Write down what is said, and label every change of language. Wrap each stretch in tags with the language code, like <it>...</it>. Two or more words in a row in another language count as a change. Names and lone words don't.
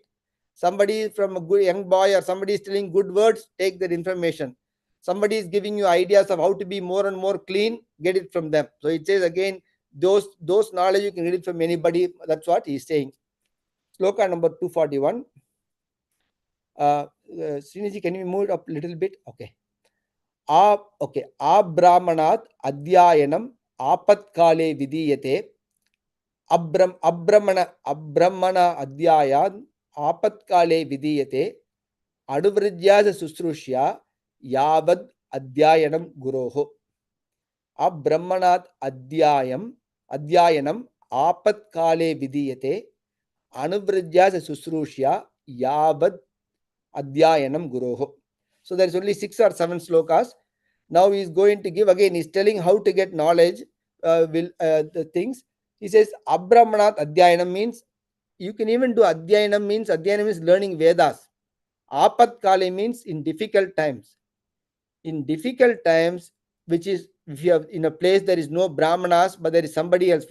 <en>Somebody from a good young boy or somebody is telling good words, take that information. Somebody is giving you ideas of how to be more and more clean, get it from them. So it says again, those knowledge you can get it from anybody. That's what he is saying. Sloka number 241. Sriniji, can you move it up a little bit? Okay.</en> <sa>अब्राह्मणात् अध्ययनम् आपत्काले विधीयते. अब्राह्मण अध्ययन आपत्काले विधीयते. अनुव्रज्या शुश्रूषा यावद् अध्ययनं गुरोः. अब्राह्मणात् अध्ययनम् आपत्काले विधीयते. अनुव्रज्या शुश्रूषा यावद् अध्ययनं गुरोः.</sa> <en>So there is only 6 or 7 slokas. Now he is going to give again. He is telling how to get knowledge. The things he says.</en> <sa>अब्राह्मणात् अध्ययनम्</sa> <en>means you can even do adhyayanam means learning Vedas.</en> <sa>आपत् काले</sa> <en>means in difficult times. In difficult times, which is if you have in a place there is no Brahmanas, but there is somebody else.</en>